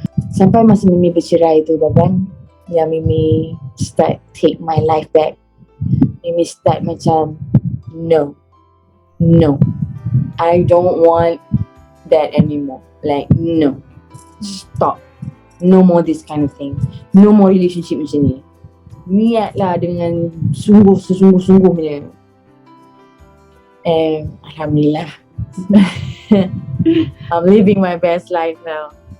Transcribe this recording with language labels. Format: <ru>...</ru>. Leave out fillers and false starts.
<ms>Sampai masa Mimi bercerai tu, Baban, yang Mimi start</ms> <en>take my life back. Mimi start</en> <ms>macam,</ms> <en>no, I don't want that anymore. Like, no, stop. No more this kind of thing. No more relationship</en> <ms>macam ni. Niatlah dengan sesungguh-sungguhnya.</ms> <en>And Alhamdulillah, I'm living my best life now.</en>